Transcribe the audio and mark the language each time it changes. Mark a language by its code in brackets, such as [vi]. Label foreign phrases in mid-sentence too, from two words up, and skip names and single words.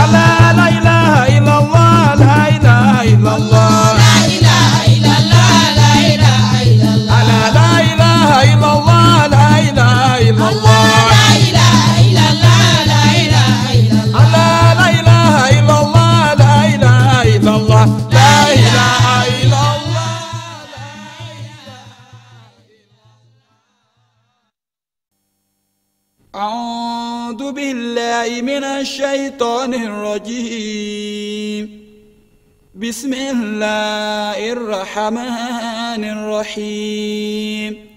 [ar] الله لا إله إلا الله لا إله إلا الله. لا إله إلا الله، لا إله إلا الله. الله لا إله إلا الله لا إله إلا الله. لا إله إلا الله، لا إله إلا الله. الله لا إله إلا الله لا إله إلا الله. لا إله إلا الله. أعوذ بالله من الشيطان الرجيم. بسم الله الرحمن الرحيم.